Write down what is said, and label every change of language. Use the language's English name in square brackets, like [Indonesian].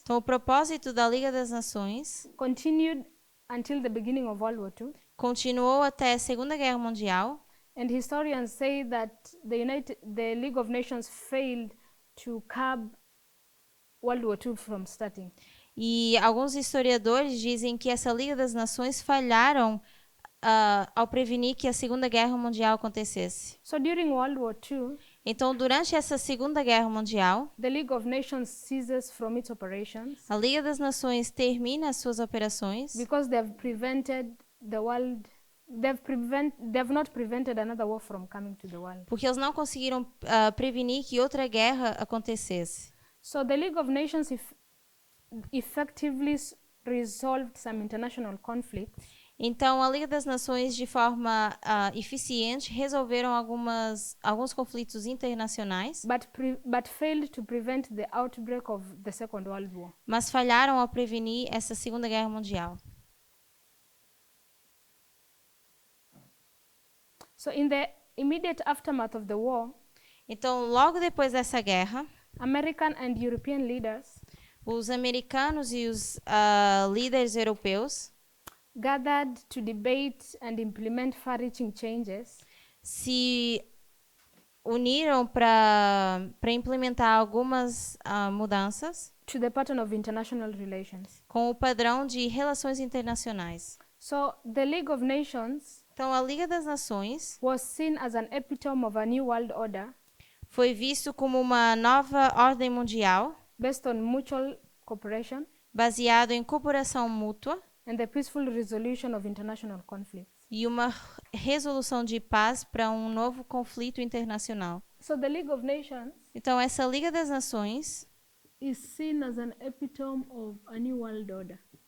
[Portuguese] Então, o propósito da Liga das Nações [English] continued until the beginning of World War II, [Portuguese] continuou até a Segunda Guerra Mundial, [English] and historians say that the League of Nations failed to curb World War II from starting. [Portuguese] e alguns historiadores dizem que essa Liga das Nações falharam ao prevenir que a Segunda Guerra Mundial acontecesse. [English] So during World War II, [Portuguese] Então, durante essa Segunda Guerra Mundial, [English] the League of Nations ceases from its operations [Portuguese] a Liga das Nações termina as suas operações [English] because they've prevented the world. They've not prevented another war from coming to the world. [Portuguese] porque eles não conseguiram prevenir que outra guerra acontecesse. [English] So the League of Nations effectively resolved some international conflicts, [Portuguese] Então, a Liga das Nações, de forma eficiente, resolveram alguns conflitos internacionais, [English] but failed to prevent the outbreak of the Second World War. [Portuguese] mas falharam ao prevenir essa Segunda Guerra Mundial. [English] So in the immediate aftermath of the war, [Portuguese] Então, logo depois dessa guerra, [English] American and European leaders [Portuguese] os americanos e os líderes europeus [English] gathered to debate and implement far-reaching changes [Portuguese] se uniram para implementar algumas mudanças [English] to the pattern of international relations. [Portuguese] com o padrão de relações internacionais. [English] So the League of Nations [Portuguese] Então, a Liga das Nações [English] was seen as an epitome of a new world order [Portuguese] foi visto como uma nova ordem mundial [English] based on mutual cooperation [Portuguese] baseado em cooperação mútua [English] and the peaceful resolution of international conflicts. [Portuguese] e uma resolução de paz para um novo conflito internacional. [English] So the League of Nations [Portuguese] Então, essa Liga das Nações [English] is seen as an epitome of a new world order.